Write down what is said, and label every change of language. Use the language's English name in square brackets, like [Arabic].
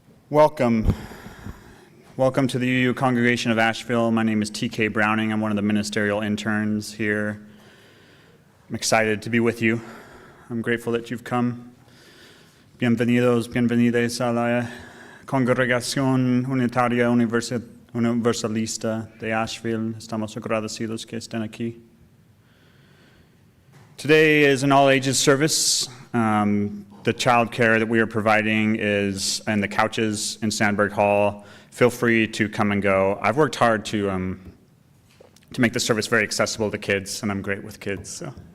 [English] Welcome. Welcome to the UU congregation of Asheville. My name is TK Browning. I'm one of the ministerial interns here. I'm excited to be with you. I'm grateful that you've come. [Spanish] Bienvenidos, bienvenidas a la Congregación Unitaria Universalista de Asheville. Estamos agradecidos que estén aquí. [English] Today is an all-ages service. The child care that we are providing is in the couches in Sandberg Hall. Feel free to come and go. I've worked hard to make the service very accessible to kids, and I'm great with kids. So.